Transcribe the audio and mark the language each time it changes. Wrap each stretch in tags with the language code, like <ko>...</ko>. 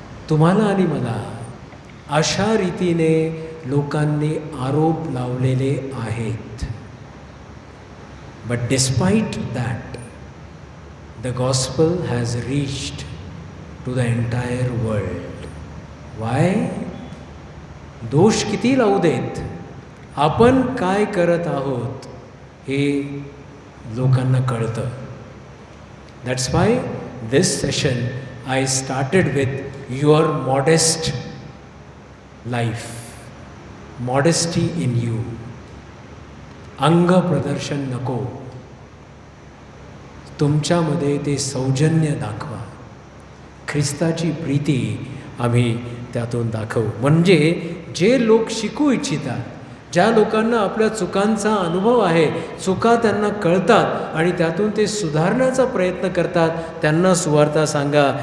<mr>तुम्हाला आणि मला अशा रीतीने लोकांनी आरोप लावलेले आहेत.</mr> <en>But despite that the gospel has reached to the entire world. Why?</en> <mr>दोष किती लावू देत, आपण काय करत आहोत हे लोकांना कळतं.</mr> <en>That's why this session I started with your modest life, modesty in you.</en> <mr>अंग प्रदर्शन नको, तुमच्यामध्ये ते सौजन्य दाखवा. ख्रिस्ताची प्रीती आम्ही त्यातून दाखवू. म्हणजे जे लोक शिकू इच्छितात, ज्या लोकांना आपल्या चुकांचा अनुभव आहे, चुका त्यांना कळतात आणि त्यातून ते सुधारण्याचा प्रयत्न करतात, त्यांना सुवार्ता सांगा.</mr>